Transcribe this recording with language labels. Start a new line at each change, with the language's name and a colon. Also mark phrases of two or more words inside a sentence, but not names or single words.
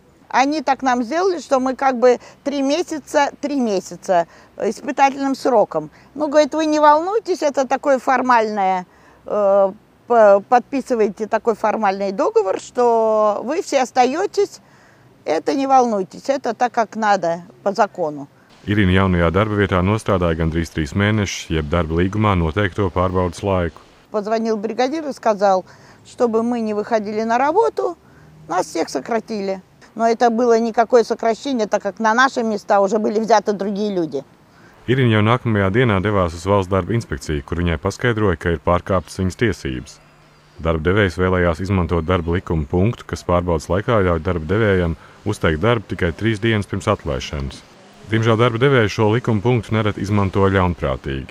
Russian: Они так нам сделали, что мы как бы 3 месяца испытательным сроком. Ну, говорит, вы не волнуйтесь, это такое формальное, подписываете такой формальный договор, что вы все остаетесь, это не волнуйтесь, это так, как надо по закону.
Latvian: Irina jaunajā darba vietā nostrādāja gandrīz 3 mēnešus, jeb darba līgumā noteikto pārbaudas laiku.
Russian: Позвонил бригадир и сказал, чтобы мы не выходили на работу, нас всех сократили. Но это было никакое сокращение, так как на наши места уже были взяты другие люди.
Latvian: Irina jau nākamajā dienā devās uz valsts darba inspekciju, kur viņai paskaidroja, ka ir pārkāptas viņas tiesības. Darba devējs vēlējās izmantot darba likuma punktu, kas pārbaudas laikā ļauj darba devējam uzteikt darbu tikai 3 dienas pirms atlaišanas. Diemžēl darba devēji šo likuma punktu nereti izmanto ļaunprātīgi.